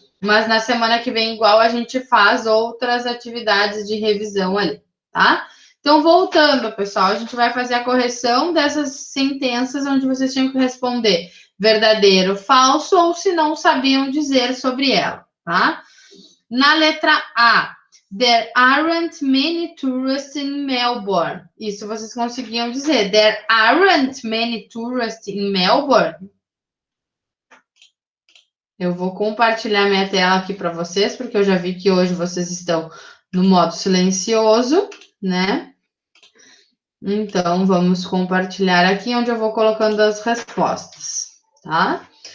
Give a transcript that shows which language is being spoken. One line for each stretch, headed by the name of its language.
Portuguese: Mas na semana que vem, igual, a gente faz outras atividades de revisão ali, tá? Então, voltando, pessoal, a gente vai fazer a correção dessas sentenças onde vocês tinham que responder verdadeiro, falso, ou se não sabiam dizer sobre ela, tá? Na letra A,
English: there aren't many tourists in Melbourne.
Portuguese: Isso vocês conseguiam dizer.
English: There aren't many tourists in Melbourne.
Portuguese: Eu vou compartilhar minha tela aqui para vocês, porque eu já vi que hoje vocês estão no modo silencioso, né? Então, vamos compartilhar aqui, onde eu vou colocando as respostas, tá?